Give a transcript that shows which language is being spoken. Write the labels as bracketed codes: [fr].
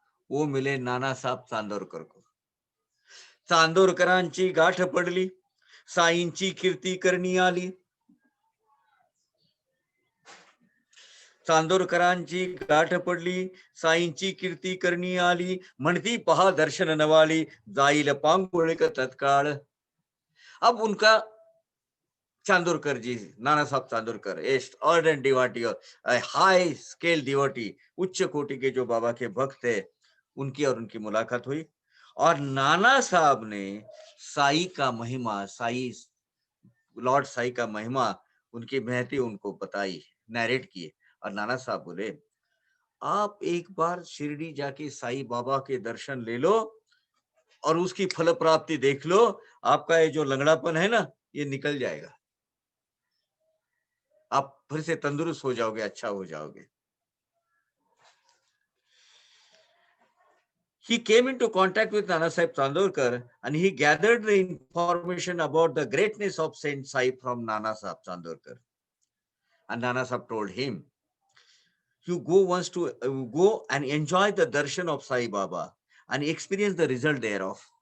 [hi] वो मिले नाना साहेब चांदोरकर को. [mr] चांदोरकरांची गाठ पडली, साईंची कीर्ती करणी आली. चांदोरकरांची गाठ पडली, साईंची कीर्ती करणी आली. म्हणती पहा दर्शन नवाली, जाईल पांगुळिक तत्काळ. [hi] अब उनका चांदोरकर जी, नाना साहब Chandorkar, [en] ardent devotee, high scale devotee, [hi] उच्च कोटि के जो बाबा के भक्त थे, उनकी और उनकी मुलाकात हुई. और नाना साहब ने साई का महिमा, साई लॉर्ड साई का महिमा, उनकी महती उनको बताई, नैरेट किए. और नाना साहब बोले, आप एक बार शिरडी जाके साई बाबा के दर्शन ले लो और उसकी फल प्राप्ति देख लो, आपका ये जो लंगड़ापन है ना, ये निकल जाएगा. आप फिर से तंदुरुस्त हो जाओगे, अच्छा हो जाओगे. [en] He came into contact with Nana Sahib Chandorkar and he gathered the information about the greatness of Saint Sai from Nana Sahib Chandorkar. And Nana Sahib told him, you go once to go and enjoy the darshan of Sai Baba and experience the result thereof.